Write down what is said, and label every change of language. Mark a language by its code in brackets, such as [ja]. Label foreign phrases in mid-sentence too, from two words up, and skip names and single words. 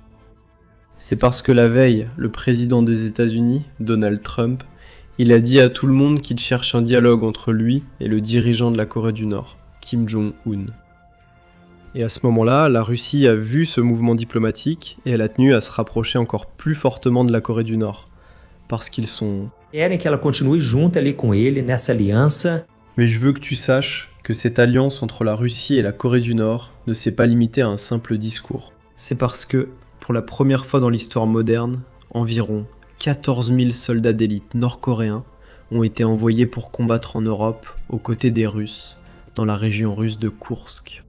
[fr] C'est parce que la veille, le président des États-Unis, Donald Trump, il a dit à tout le monde qu'il cherche un dialogue entre lui et le dirigeant de la Corée du Nord, Kim Jong-un. Et à ce moment-là, la Russie a vu ce mouvement diplomatique et elle a tenu à se rapprocher encore plus fortement de la Corée du Nord. Parce qu'ils sont... [pt] Querem que ela continue junto ali com ele nessa aliança. [fr] Mais je veux que tu saches que cette alliance entre la Russie et la Corée du Nord ne s'est pas limitée à un simple discours. C'est parce que, pour la première fois dans l'histoire moderne, environ 14 000 soldats d'élite nord-coréens ont été envoyés pour combattre en Europe aux côtés des Russes, dans la région russe de Koursk.